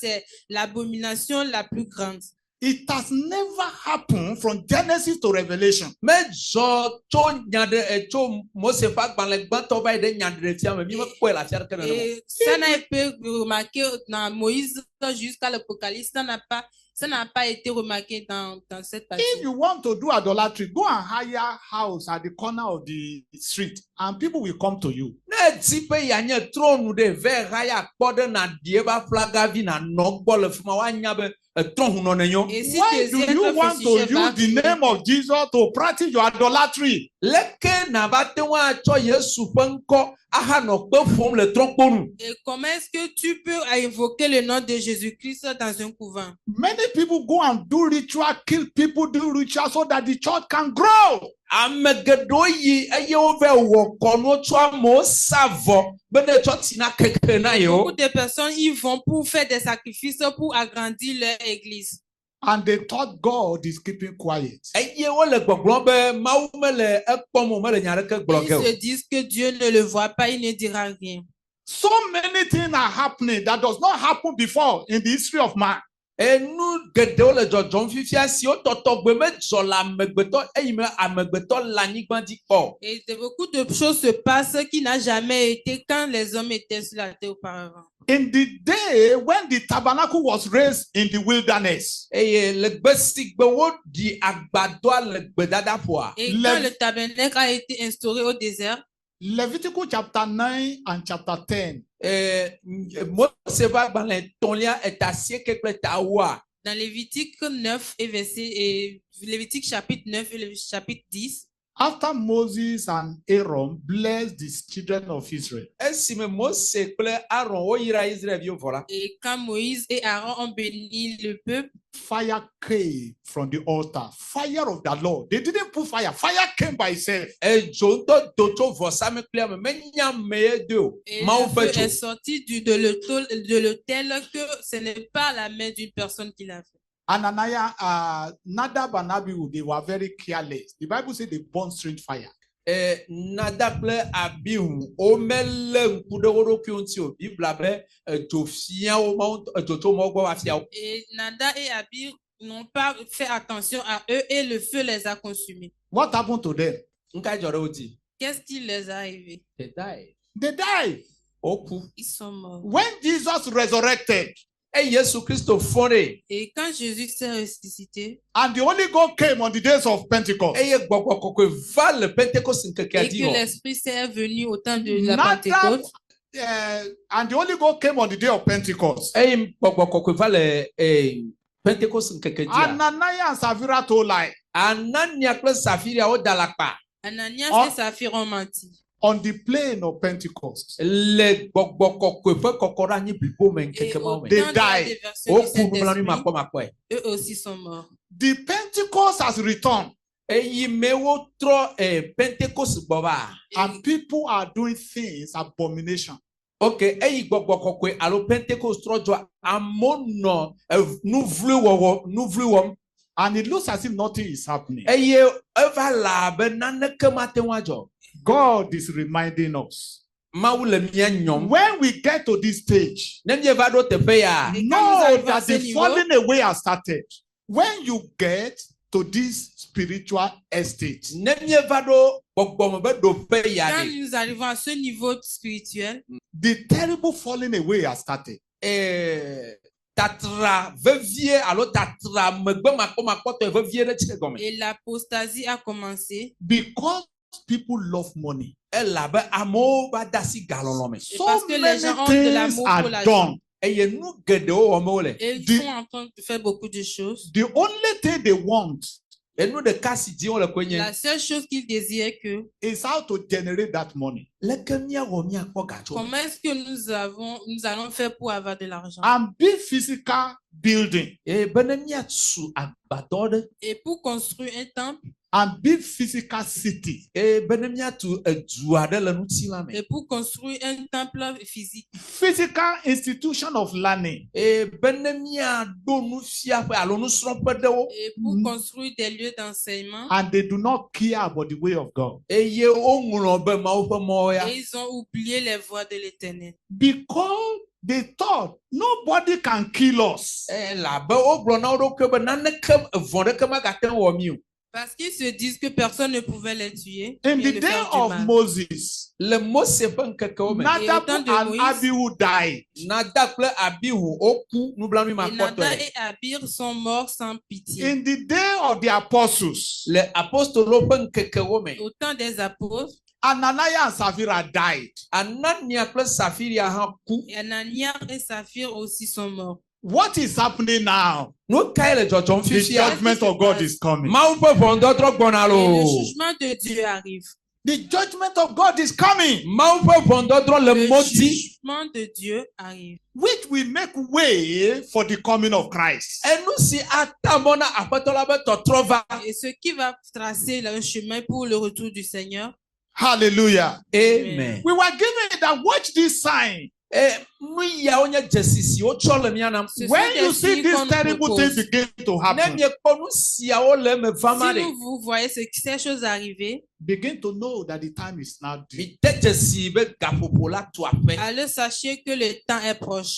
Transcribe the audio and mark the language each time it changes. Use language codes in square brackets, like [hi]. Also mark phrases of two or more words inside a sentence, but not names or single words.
[fr] C'est l'abomination la plus grande. [en] It has never happened from Genesis to Revelation. [ee] Medzɔ tso nya ɖe tso Mose ƒe agbalẽ gbãtɔ va yi ɖe nya ɖe fia me mi mekpɔe le afi aɖeke nenema. [fr] Et ça n'a été remarqué dans Moïse jusqu'à l'Apocalypse. Ça n'a pas été remarqué dans cette partie. [en] If you want to do idolatry, go and hire a house at the corner of the street and people will come to you. [ee] Ne di be yeanye trɔnu ɖe ve ya kpɔ ɖe na die ba flagavi na nɔ gbɔ le fi ma woanya be trɔhunɔ ne nyo. [fr] Et si [en] Why do you want to use the name of Jesus to practice your idolatry? [ee] Leke na va te ŋu atsɔ Yesu ƒe ŋkɔ ahanɔ kpe ƒom le trɔkponu. [fr] Et comment est-ce que tu peux invoquer le nom de Jésus-Christ dans un couvent? [en] Many people go and do ritual, kill people, do ritual so that the church can grow. [ee] Ame geɖewo yi eye wove wɔ kɔnu tso amewo sa vɔ be ne tsɔ tina keke na yewo. [fr] Beaucoup de personnes y vont pour faire des sacrifices pour agrandir leur église. [en] And they thought God is keeping quiet. [ee] Eye wole gbɔgblɔm be Mawu mele ekpɔm o, mele nya ɖeke gblɔ ge o. [fr] Ils se disent que Dieu ne le voit pas, il ne dira rien. [en] So many things are happening that does not happen before in the history of man. [ee] Nu geɖewo le dzɔdzɔm fifia siwo tɔtɔgbe medzɔ le amegbetɔ eyi me amegbetɔ le anyigba dzi kpɔ. [fr] Et beaucoup de choses se passent qui n'a jamais été quand les hommes étaient sur la terre auparavant. [en] In the day when the tabernacle was raised in the wilderness, [ee] Eye le gbe si gbe woɖi agbadɔa le gbedadaƒoa. [fr] Et quand le tabernacle a été instauré au désert, [en] Leviticus chapter 9 and chapter 10, [ee] Mose ƒe agbalẽ etɔ̃lia eta-9 kple eta-10. [fr] dans Lévitique 9 et Lévitique chapitre 9 et le chapitre 10, [en] after Moses and Aaron blessed the children of Israel, [ee] Esime Mose kple Aaron woyra Israelviwo vɔ la. [fr] et quand Moïse et Aaron ont béni le peuple, [en] fire came from the altar. Fire of the Lord. They didn't put fire. Fire came by itself. [ee] Edzo ŋutɔ do tso vɔsamlekpuia me, menya amee de o. [fr] et [ee] Mawu le ƒe [fr] feu est [ee] dzo. [fr] sorti de l'autel que ce n'est pas la main d'une personne qui l'a fait. [en] Ananiah, Nadab and Abihu, they were very careless. The Bible says they burned strange fire. [ee] Nadab kple Abihu womele ŋku ɖe wo ɖokuiwo ŋuti o. Bibla be dzo fia wo Mawu dzo tso Mawu gbɔ va fia wo. [fr] Et Nadab et Abihu n'ont pas fait attention à eux et le feu les a consumés. [en] What happened to them? [ee] Nka dzɔ ɖe wo dzi. [fr] Qu'est-ce qui les est arrivé? [en] They died. They died. [ee] Woku. [fr] Ils sont morts. [en] When Jesus resurrected [ee] Yesu Kristo fɔ ɖe. [fr] Et quand Jésus s'est ressuscité, [en] and the Holy Ghost came on the days of Pentecost, [ee] Eye gbɔgbɔ kɔkɔe va le Pentecost ŋkekea [fr] et [ee] dzi [fr] que [ee] wɔ. [fr] l'Esprit Saint est venu au temps de la Nadab, Pentecôte, [en] and the Holy Ghost came on the day of Pentecost. [ee] Eye gbɔgbɔ kɔkɔe va le Pentecost ŋkeke dzia. [en] Ananiah and Sapphira told lie [ee] Anania kple Safiria woda lakpa. [fr] Ananias Oh. et Saphir ont menti. [en] on the plain of Pentecost. [ee] Le gbɔgbɔ kɔkɔe ƒe kɔkɔ ɖe anyi blibo me [fr] Et [ee] ŋkeke [fr] au [ee] mawo [fr] temps [ee] me. [en] They [fr] de la [en] died. [fr] déversion du [ee] Woku nublanui [fr] Saint-Esprit, [ee] makpɔmakpɔe. [fr] eux aussi sont morts. [en] The Pentecost has returned, [ee] Eyi me wotrɔ Pentecost gbɔ va. [en] and people are doing things abomination. [ee] Ok, eyi gbɔgbɔ kɔkɔe alo Pentecost trɔdzɔ amewo nɔ nu vlu wɔm [en] and it looks as if nothing is happening. [ee] eye eva la abe naneke mate ŋu adzɔ. [en] God is reminding us. [ee] Mawu le mía nyɔm. [en] When we get to this stage, [ee] Ne mieva ɖo teƒe ya. [en] know that the falling away has started. When you get to this spiritual estate, [ee] Ne mieva ɖo gbɔgbɔme be ɖoƒe ya [fr] Quand [ee] ɖe. [fr] nous arrivons à ce niveau spirituel, [en] the terrible falling away has started. [ee] Tatra vevie alo tatra megbe makpɔmakpɔtɔ vevie ɖe tse gɔme. [fr] et l'apostasie a commencé, [en] Because people love money. [ee] Elabe amewo va de asi galɔlɔ me. [en] So [fr] parce que les [en] many [fr] gens ont de [en] things [fr] l'amour pour [en] are [fr] l'argent. [en] done. [ee] Eye nu geɖewo wɔm wole. [fr] Et ils Du- sont en train de faire beaucoup de choses. [en] The only thing they want [ee] Enu ɖeka si dim wole koe nye. [fr] La seule chose qu'ils désirent que, [en] is how to generate that money. [ee] Leke míawɔ míakpɔ gatsɔ. [fr] comment est-ce que nous allons faire pour avoir de l'argent? [en] And big physical building [ee] Bene míatu agbadɔ ɖe. [fr] Et pour construire un temple, [en] and big physical city. [ee] Bene míatu edu aɖe le ŋutilã me. [fr] et pour construire un temple physique, [en] Physical institution of learning. [ee] Bene míaɖo nufiaƒe alo nusrɔ̃ƒe ɖewo. [fr] et pour construire des lieux d'enseignement, [en] And they do not care about the way of God. [ee] Eye woŋlɔ be Mawu ƒe mɔwo ya. [fr] et ils ont oublié les voies de l'Éternel. [en] Because they thought nobody can kill us. [ee] Labe wogblɔ na wo ɖokui be naneke vɔ ɖeke magate ŋu wɔ mí o. [fr] Parce qu'ils se disent que personne ne pouvait les tuer. [en] In [fr] bien [en] the [fr] le [en] day [fr] faire du [en] of [fr] mal. [en] Moses, [ee] Le Mose ƒe ŋkekewo me. [en] Nadab [fr] temps de [en] and [fr] Moïse, [en] Abihu died. [ee] Nada kple Abihu woku nublanui [fr] Et Nadab [ee] makpɔtɔe. [fr] et Abir sont morts sans pitié. [en] In the day of the apostles, [ee] Le apostolo ƒe ŋkekewo me. [fr] Au temps des apôtres, [en] Ananias and Sapphira died. [ee] Anania kple Safiria hã ku. [fr] et Ananias et Saphir aussi sont morts. [en] What is happening now? [ee] Nu kae le dzɔdzɔm [en] The [ee] fifia? [en] judgment of God is coming. [ee] Mawu ƒe ʋɔnudɔdrɔ̃ gbɔna [fr] Et le [ee] lo. [fr] jugement de Dieu arrive. [en] The judgment of God is coming, [ee] Mawu ƒe ʋɔnudɔdrɔ̃ le [fr] Le [ee] mɔdzi. [fr] jugement de Dieu arrive. [en] which will make way for the coming of Christ. [ee] Enu si ata mɔ na aƒetɔ la be tɔtrɔ va. [fr] Et ce qui va tracer le chemin pour le retour du Seigneur. [en] Hallelujah. Amen. We were given that watch this sign. [ee] Nu yawo nye dzesi si wotsɔ le mía nam. [fr] Ce sont [en] When [fr] des [en] you see [fr] signes [en] these [fr] qu'on nous [en] terrible [fr] propose. [en] things begin to [ee] Ne [en] happen, [ee] miekpɔ nu siawo le eme va ma [fr] Si [ee] ɖe. [fr] vous voyez ces choses arriver, [en] begin to know that the time is now due. [ee] Mi de dzesi be gaƒoƒo la tu aƒe. [fr] alors sachez que le temps est proche.